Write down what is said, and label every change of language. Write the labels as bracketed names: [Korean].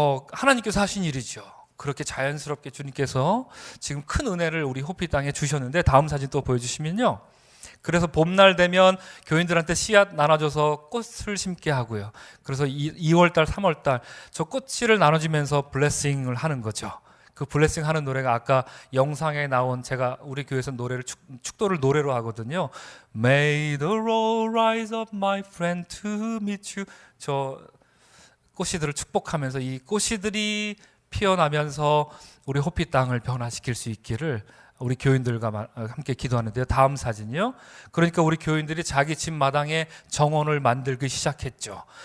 [Korean] 하나님께서 하신 일이죠. 그렇게 자연스럽게 주님께서 지금 큰 은혜를 우리 호피 땅에 주셨는데, 다음 사진 또 보여주시면요, 그래서 봄날 되면 교인들한테 씨앗 나눠줘서 꽃을 심게 하고요. 그래서 2월달, 3월달 저 꽃씨를 나눠주면서 블레싱을 하는 거죠. 그 블레싱 하는 노래가 아까 영상에 나온, 제가 우리 교회에서 노래를 축도를 노래로 하거든요. [English] May the road rise up, my friend, to meet you. [Korean] 저 꽃씨들을 축복하면서 이 꽃씨들이 피어나면서 우리 호피 땅을 변화시킬 수 있기를 우리 교인들과 함께 기도하는데요. 다음 사진이요. 그러니까 우리 교인들이 자기 집 마당에 정원을 만들기 시작했죠.